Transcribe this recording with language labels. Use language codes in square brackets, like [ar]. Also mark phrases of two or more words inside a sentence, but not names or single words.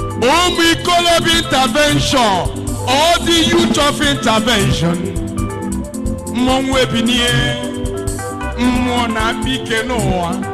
[ig] Ụmụ ikolobịa intervention. [en] All the youth of intervention. [ig] Mmọnwụ ebinie. Mmụọ na-akpa ike n'ụwa.